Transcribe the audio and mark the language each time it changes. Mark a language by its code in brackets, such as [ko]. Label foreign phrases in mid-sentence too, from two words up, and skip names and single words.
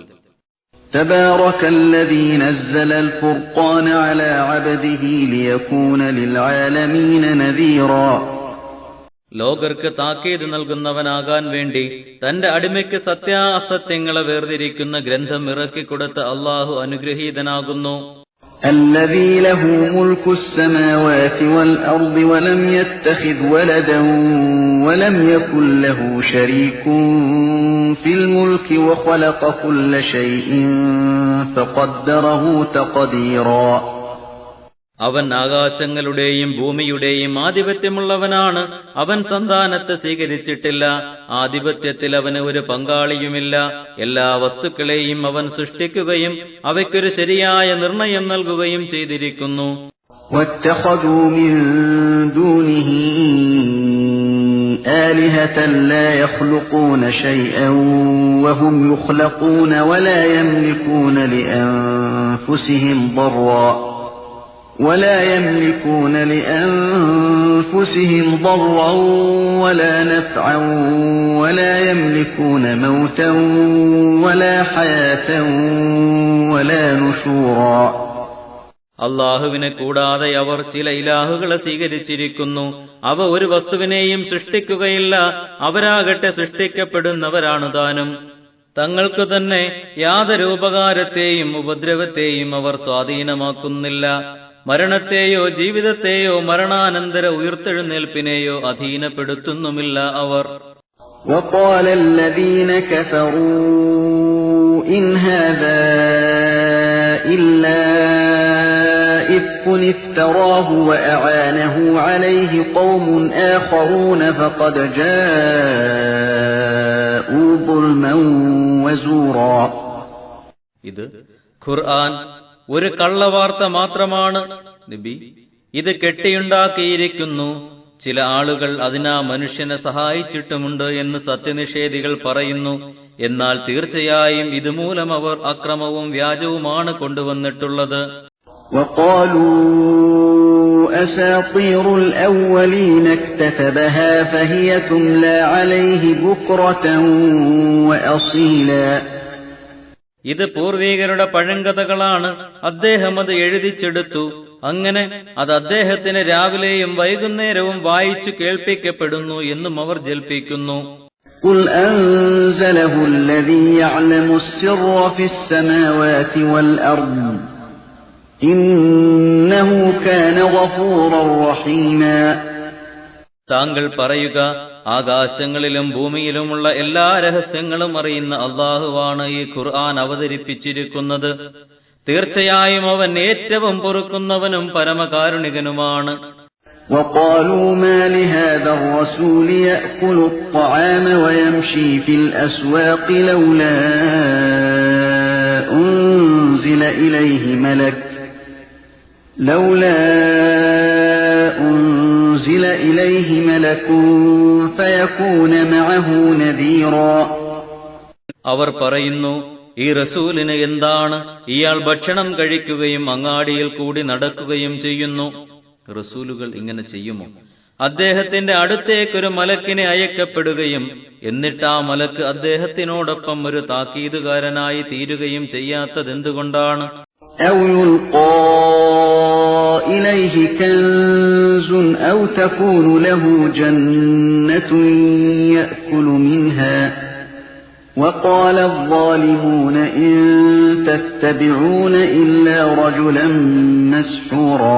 [ar] تبارك الذي نزل الفرقان على عبده ليكون للعالمين نذيرا. [ml] ലോകർക്ക് താക്കീത് നൽകുന്നവനാകാൻ വേണ്ടി തന്റെ അടിമയ്ക്ക് സത്യാസത്യങ്ങളെ വേർതിരിക്കുന്ന ഗ്രന്ഥം ഇറക്കിക്കൊടുത്ത അല്ലാഹു അനുഗ്രഹീതനാകുന്നു. [ar] الذي له ملك السماوات والأرض ولم يتخذ ولدا ولم يكن له شريك في الملك وخلق كل شيء فقدره تقديرا. [ml] അവൻ ആകാശങ്ങളുടെയും ഭൂമിയുടെയും ആധിപത്യമുള്ളവനാണ്. അവൻ സന്താനത്തെ സ്വീകരിച്ചിട്ടില്ല. ആധിപത്യത്തിൽ അവന് ഒരു പങ്കാളിയുമില്ല. എല്ലാ വസ്തുക്കളെയും അവൻ സൃഷ്ടിക്കുകയും അവയ്ക്കൊരു ശരിയായ നിർണയം നൽകുകയും ചെയ്തിരിക്കുന്നു. [ar] وَاتَّخَذُوا مِن دُونِهِ آلِهَةً لَّا يَخْلُقُونَ شَيْئًا وَهُمْ يُخْلَقُونَ وَلَا يَمْلِكُونَ لأنفسهم ضرا ولا نفعا ولا يملكون موتا ولا حياة ولا نشورا. [ml] അല്ലാഹുവിനെ കൂടാതെ അവർ ചില ഇലാഹുകളെ സ്വീകരിച്ചിരിക്കുന്നു. അവ ഒരു വസ്തുവിനെയും സൃഷ്ടിക്കുകയില്ല. അവരാകട്ടെ സൃഷ്ടിക്കപ്പെടുന്നവരാണ് താനും. തങ്ങൾക്കു തന്നെ യാതൊരു ഉപകാരത്തെയും ഉപദ്രവത്തെയും അവർ സ്വാധീനമാക്കുന്നില്ല. മരണത്തെയോ ജീവിതത്തെയോ മരണാനന്തര ഉയർത്തെഴുന്നേൽപ്പിനെയോ അധീനപ്പെടുത്തുന്നുമില്ല അവർ. [ar] وقال الذين كفروا إن هذا إلا إفك افتراه وأعانه عليه قوم آخرون فقد جاءوا ظلما وزورا. [ml] ഇത് ഖുർആൻ ഒരു കള്ളവാർത്ത മാത്രമാണ്. നബി, ഇത് കെട്ടിയുണ്ടാക്കിയിരിക്കുന്നു. ചില ആളുകൾ അതിനാ മനുഷ്യനെ സഹായിച്ചിട്ടുമുണ്ട് എന്ന് സത്യനിഷേധികൾ പറയുന്നു. എന്നാൽ തീർച്ചയായും ഇതുമൂലം അവർ അക്രമവും വ്യാജവുമാണ് കൊണ്ടുവന്നിട്ടുള്ളത്. [ar] وقالوا أساطير الأولين اكتتبها فهي تملى عليه بكرة وأصيلا. [ml] ഇത് പൂർവീകരുടെ പഴങ്കഥകളാണ്. അദ്ദേഹം അത് എഴുതിച്ചെടുത്തു. അങ്ങനെ അത് അദ്ദേഹത്തിന് രാവിലെയും വൈകുന്നേരവും വായിച്ചു കേൾപ്പിക്കപ്പെടുന്നു എന്നും അവർ ജൽപ്പിക്കുന്നു. [ar] قُلْ أَنزَلَهُ الَّذِي يَعْلَمُ السِّرَّ فِي السَّمَاوَاتِ وَالْأَرْضِ إِنَّهُ كَانَ غَفُورًا رَّحِيمًا. [ml] താങ്കൾ പറയുക, ആകാശങ്ങളിലും ഭൂമിയിലുമുള്ള എല്ലാ രഹസ്യങ്ങളും അറിയുന്ന അല്ലാഹുവാണ് ഈ ഖുർആൻ അവതരിപ്പിച്ചിരിക്കുന്നത്. തീർച്ചയായും അവൻ ഏറ്റവും പൊറുക്കുന്നവനും പരമകാരുണികനുമാണ്. [ar] وقالوا ما لهذا الرسول يأكل الطعام ويمشي في الأسواق لولا أنزل إليه ملك فيكون معه نذيرا. [ml] അവർ പറയുന്നു, ഈ റസൂലിന് എന്താണ്? ഇയാൾ ഭക്ഷണം കഴിക്കുകയും അങ്ങാടിയിൽ കൂടി നടക്കുകയും ചെയ്യുന്നു. റസൂലുകൾ ഇങ്ങനെ ചെയ്യുമോ? അദ്ദേഹത്തിന്റെ അടുത്തേക്കൊരു മലക്കിനെ അയക്കപ്പെടുകയും എന്നിട്ട് ആ മലക്ക് അദ്ദേഹത്തിനോടൊപ്പം ഒരു താക്കീതുകാരനായി തീരുകയും ചെയ്യാത്തതെന്തുകൊണ്ടാണ്? [ar] أو يلقى إليه كنز أو تكون له جنة يأكل منها وقال الظالمون إن تتبعون إلا رجلا مسحورا.